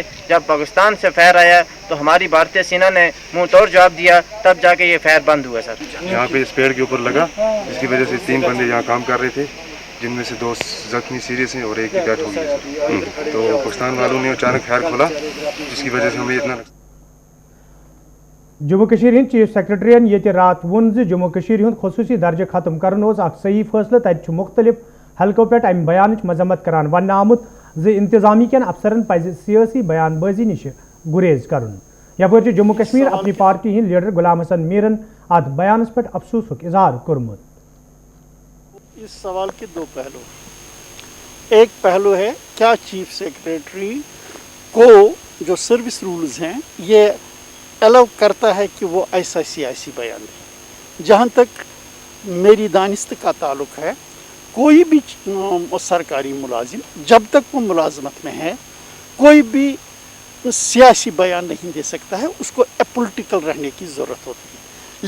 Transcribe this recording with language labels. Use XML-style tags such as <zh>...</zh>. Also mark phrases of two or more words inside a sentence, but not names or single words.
<hi>जब पाकिस्तान से फायर आया तो हमारी भारतीय सेना ने मुंह तोड़ जवाब दिया तब जाके ये फायर बंद हुआ। सर यहाँ पे इस पेड़ के ऊपर लगा जिसकी वजह से 3 बंदे यहाँ काम कर रहे थे जिनमें से 2 जख्मी सीरियस हैं और एक की डेथ हो गई। तो पाकिस्तान वालों ने अचानक फायर खोला जिसकी वजह से हमें इतना</hi> <ks>जम्मू कशीर हिंद चीफ सेक्रेटरीन ये रात वोन जम्मू कशीर हिंद खसूसी दर्जे खत्म करन सही फैसले तत मुख्तलिफ हल्कों पे अमि बयान मजम्मत करान वन आमुत इंतजामी कन अफसरन पज सियासी बयानबाजी निश गुरेज कर यपर जम्मू कश्मीर अपनी पार्टी हिंद लीडर गुलाम हसन मीरन अत बयान पे अफसोस इजहार कोर्मुत।</ks> <hi>इस सवाल के 2 पहलू। एक पहलू है क्या चीफ सेक्रेटरी को जो</hi> <en>service rules</en> <hi>हैं ये अलाउ करता है कि वो ऐसा सियासी बयान दे। जहाँ तक मेरी दानिस्त का ताल्लुक है कोई भी सरकारी मुलाजिम जब तक वो मुलाजमत में है कोई भी सियासी बयान नहीं दे सकता है, उसको अपोलिटिकल रहने की ज़रूरत होती है।</hi>